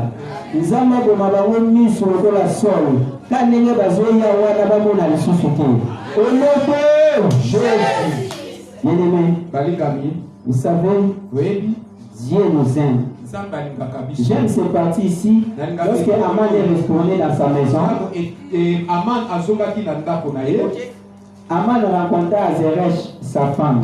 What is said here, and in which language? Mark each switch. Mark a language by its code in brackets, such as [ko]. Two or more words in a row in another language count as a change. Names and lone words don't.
[ln] Nzamba boma bango miso lokola solo. Kanenge bazoya wana bamona lisusu te. Onote Jésus. [fr] Bien-aimé, vous savez, Dieu nous aime. J'aime cette partie ici. Lorsque Aman est retourné dans sa maison, Aman rencontra Zeresh, sa femme.